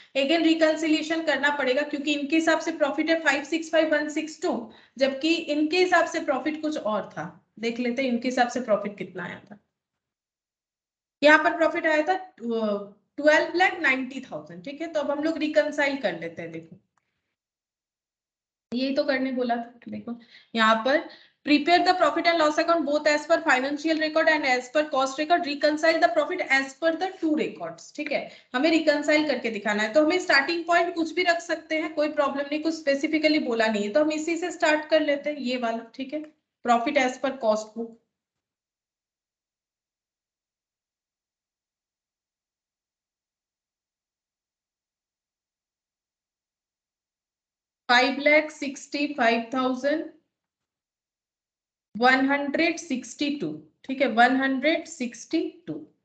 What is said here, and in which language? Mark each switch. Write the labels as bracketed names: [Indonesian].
[Hindi] Again reconciliation करना पड़ेगा, क्योंकि इनके हिसाब से प्रॉफिट है 565,162, जबकि इनके हिसाब से प्रॉफिट कुछ और था। देख लेते हैं इनके हिसाब से प्रॉफिट कितना आया था। यहाँ पर प्रॉफिट आया था 12,90,000, ठीक है। तो अब हम लोग रिकंसाइल कर लेते हैं। देखो यही तो करने बोला था। देखो यहाँ पर [English] prepare the profit and loss account both as per financial record and as per cost record, reconcile the profit as per the two records, [Hindi] ठीक है। हमें reconcile करके दिखाना है, तो हमें starting point कुछ भी रख सकते हैं, कोई प्रॉब्लम नहीं, कुछ स्पेसिफिकली बोला नहीं है, तो हम इसी से स्टार्ट कर लेते हैं, ये वाला, ठीक है। Profit as per cost book, $5,65,162, ठीक है 162।